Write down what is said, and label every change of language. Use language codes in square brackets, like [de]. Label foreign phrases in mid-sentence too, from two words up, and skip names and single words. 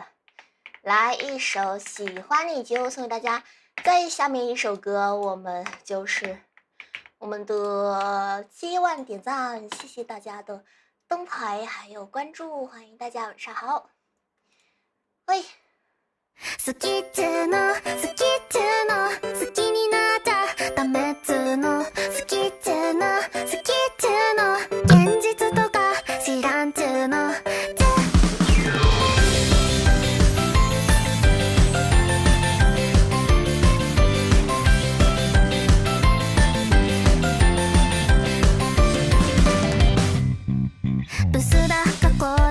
[zh] 来一首喜欢你揪送给大家。再下面一首歌，我们就是我们的7万点赞，谢谢大家的灯牌还有关注，欢迎大家晚上好。喂。 [ja] 好きっていうの好きっていうの好きになったダメっつうの好きっていうの好きっていうの現実とか知らんっていうのブスだ過去